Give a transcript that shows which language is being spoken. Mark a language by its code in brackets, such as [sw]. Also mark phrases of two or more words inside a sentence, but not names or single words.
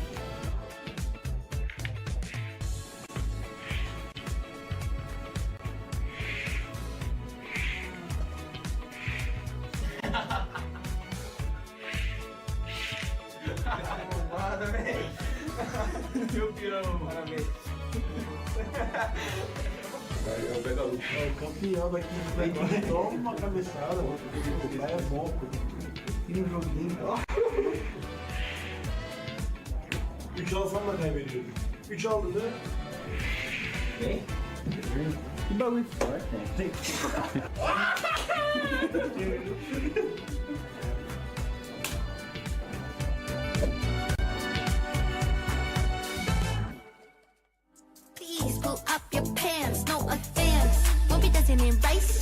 [pt] Roubada, velho. Meu pirão. Parabéns. Aí eu pego a luta. É o campeão daqui. Toma uma cabeçada. O cara é bom, pô. Tem um joguinho. 3 [tr] alsam da kaybediyordu. 3 aldı da. Ne? Bir balık var. [en] Please pull up your pants, no offense. Won't be dancing in rice.